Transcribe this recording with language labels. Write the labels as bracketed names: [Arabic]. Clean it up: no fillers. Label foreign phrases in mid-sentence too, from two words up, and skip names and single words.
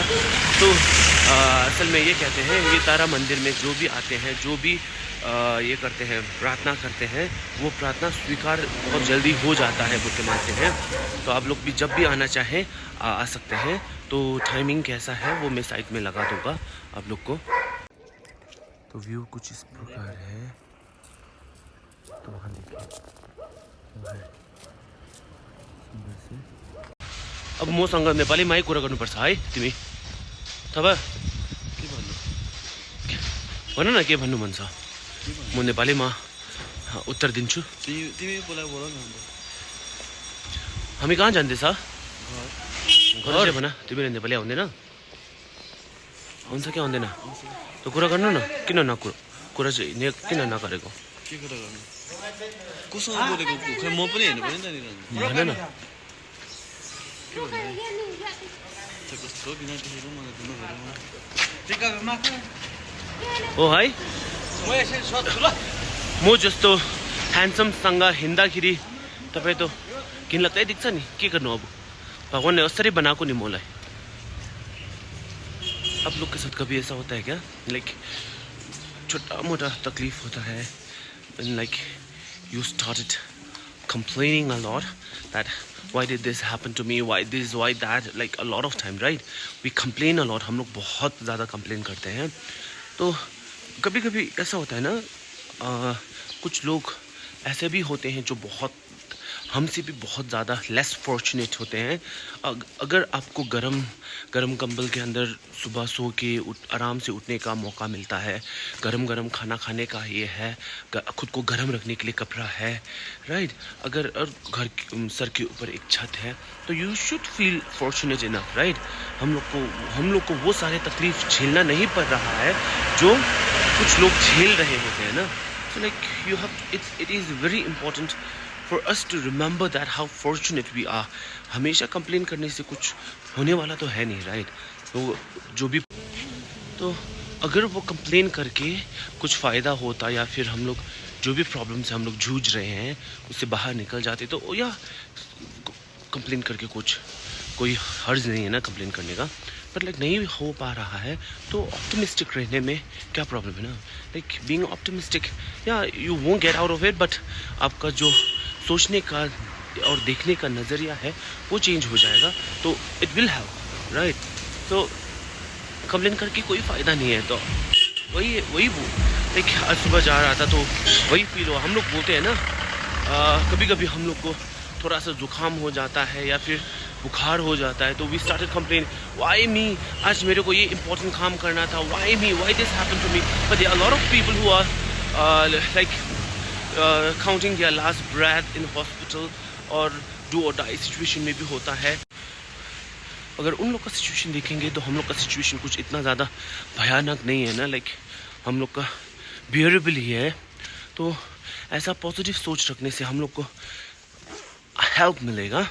[Hindi] तो असल में ये कहते हैं ये तारा मंदिर में जो भी आते हैं जो भी ये करते हैं प्रार्थना करते हैं वो प्रार्थना स्वीकार बहुत जल्दी हो जाता है बोल के मानते हैं। तो आप लोग भी जब भी आना चाहें आ सकते हैं। तो टाइमिंग कैसा है वो मैं साइड में लगा दूँगा आप लोग को। तो व्यू कुछ इस प्रकार है। तो वहाँ देखिए [Nepali] अब मसँग नेपालीमै कुरा गर्नुपर्छ है तिमी। तब के भन्नु भन न के भन्नु मन छ। म नेपालीमा उत्तर दिन्छु। तिमी बोला बोल न अन्त। हामी कहाँ जाँदैछ घर घर चाहिँ भन। तिमीले नेपाली आउँदैन आउँछ कि आउँदैन त कुरा गर्नु न। किन कुरा चाहिँ किन नगरेको के कुरा गर्नु कोसँग बोलेको खै म पनि हेर्नु पर्यो नि त। भन न कस्तो बिना देखेको मलाई त नभएर हो है म जस्तो ह्यान्डसमसँग हिँड्दाखेरि तपाईँ त घिनलाग्दै देख्छ नि। के गर्नु अब भगवान ने असरी बनाएको नि मलाई। [Hindi] आप लोग के साथ कभी ऐसा होता है क्या लाइक छोटा मोटा तकलीफ होता है [English] and like you started complaining a lot that why did this happen to me, why this, why that, like a lot of time, right? We complain a lot. [Hindi] हम लोग बहुत ज़्यादा complain करते हैं। तो कभी कभी ऐसा होता है ना कुछ लोग ऐसे भी होते हैं जो बहुत हमसे भी बहुत ज़्यादा [English] less fortunate [Hindi] होते हैं। अगर आपको गरम कंबल के अंदर सुबह सो के आराम से उठने का मौका मिलता है, गरम खाना खाने का ये है, खुद को गरम रखने के लिए कपड़ा है, राइट। अगर घर सर के ऊपर एक छत है तो [English] you should feel fortunate enough, [Hindi] राइट। हम लोग को वो सारे तकलीफ झेलना नहीं पड़ रहा है जो कुछ लोग झेल रहे होते हैं ना। [English] so like you have it is very important for us to remember that how fortunate we are। [Hindi] हमेशा कंप्लेन करने से कुछ होने वाला तो है नहीं, राइट। तो जो भी तो अगर वो कंप्लेन करके कुछ फ़ायदा होता या फिर हम लोग जो भी प्रॉब्लम से हम लोग जूझ रहे हैं उससे बाहर निकल जाते तो या कंप्लेन करके कुछ कोई हर्ज नहीं है ना कंप्लेन करने का। [English] but like [Hindi] नहीं हो पा रहा है तो ऑप्टिमिस्टिक रहने में क्या प्रॉब्लम है ना. [English] like being optimistic, yeah you won't get out of it, but [Hindi] आपका जो सोचने का और देखने का नज़रिया है वो चेंज हो जाएगा, तो [English] it will help, right. [Hindi] तो कंप्लेन करके कोई फ़ायदा नहीं है. तो वही वो लाइक आज सुबह जा रहा था तो वही फील हुआ. हम लोग बोलते हैं ना, कभी कभी हम लोग को थोड़ा सा जुकाम हो जाता है या फिर बुखार हो जाता है, तो [English] we started complain, why me, [Hindi] आज मेरे को ये इंपॉर्टेंट काम करना था, [English] why me, why this happened to me. but there are lot of people who are like counting their last breath in hospital, [Hindi] और डू और डाई सिचुएशन में भी होता है. अगर उन लोग का सिचुएशन देखेंगे तो हम लोग का सिचुएशन कुछ इतना ज़्यादा भयानक नहीं है ना. लाइक हम लोग का बियरेबल ही है. तो ऐसा पॉजिटिव सोच रखने से हम लोग को हेल्प मिलेगा.